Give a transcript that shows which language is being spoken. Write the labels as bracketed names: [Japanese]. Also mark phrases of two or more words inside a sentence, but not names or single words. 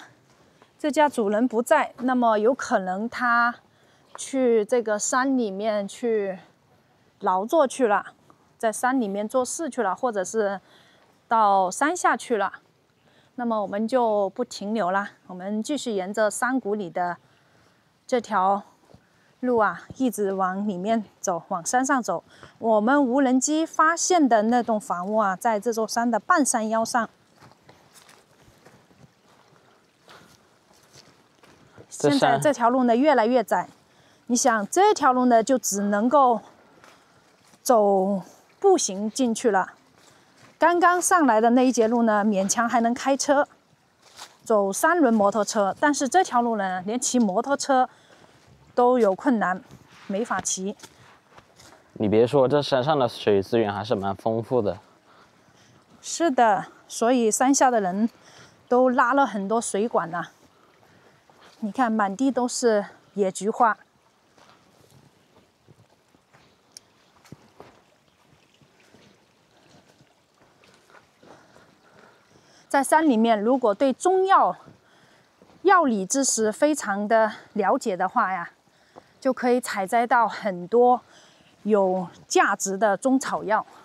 [Chinese] 這家主人不在，那麼有可能他去這個山裡面去勞作去了，在山裡面做事去了，或者是到山下去了。那麼我們就不停留了，我們繼續沿着山谷裡的這條路啊，一直往裡面走，往山上走。我們無人機發現的那棟房屋啊，在這座山的半山腰上。現在這條路呢越來越窄，你想這條路呢就只能夠走步行進去了。剛剛上來的那一節路呢，勉強還能開車，走3輪摩托車，但是這條路呢，連騎摩托車都有困難，沒法騎。你別說，這山上的水資源還是蠻豐富的。是的，所以山下的人都拉了很多水管啊。你看，滿地都是野菊花。在山裡面，如果对中药理知識非常的了解的話呀，就可以採摘到很多有價值的中草藥。